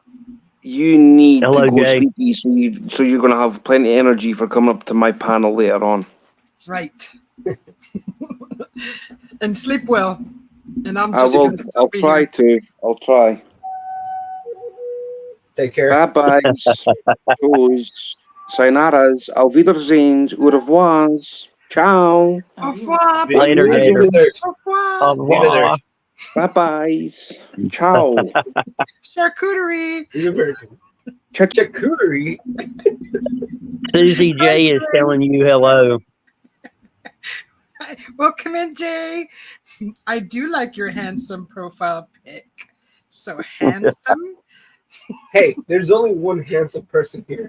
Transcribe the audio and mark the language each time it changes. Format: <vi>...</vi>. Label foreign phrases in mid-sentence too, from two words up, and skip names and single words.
<en>You need to go sleepy, so you're going to have plenty of energy for coming up to my panel later on. Right. And sleep well. And I'm I just will. I'll try to. I'll try. Take care. Bye bye.</en> <de>Tschüss. Sayanaras. Auf Wiedersehen.</de> <fr>Au revoir. Ciao. Au revoir.</fr> <en>Later, Gator.</en> <fr>Au revoir.</fr> <en>Bye-byes. Ciao. Charcuterie. He's a virgin. Check. Charcuterie. Susie J is telling you hello. Welcome in, Jay. I do like your handsome profile pic. So handsome. Hey, there's only one handsome person here.</en>